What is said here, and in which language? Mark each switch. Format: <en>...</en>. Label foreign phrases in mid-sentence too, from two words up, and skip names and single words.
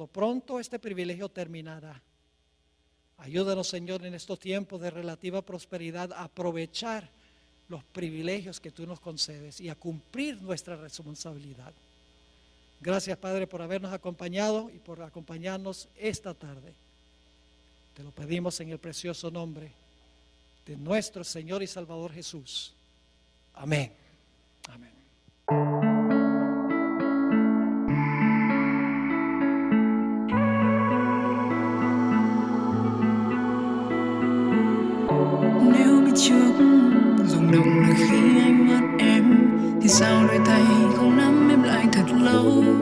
<es>Pronto este privilegio terminará. Ayúdanos, Señor, en estos tiempos de relativa prosperidad a aprovechar los privilegios que tú nos concedes y a cumplir nuestra responsabilidad. Gracias, Padre, por habernos acompañado y por acompañarnos esta tarde. Te lo pedimos en el precioso nombre de nuestro Señor y Salvador Jesús. Amén. Amén.</es> <vi>Nếu biết trước rung động là khi anh mất em, thì sao đôi tay không nắm em lại thật lâu.</vi>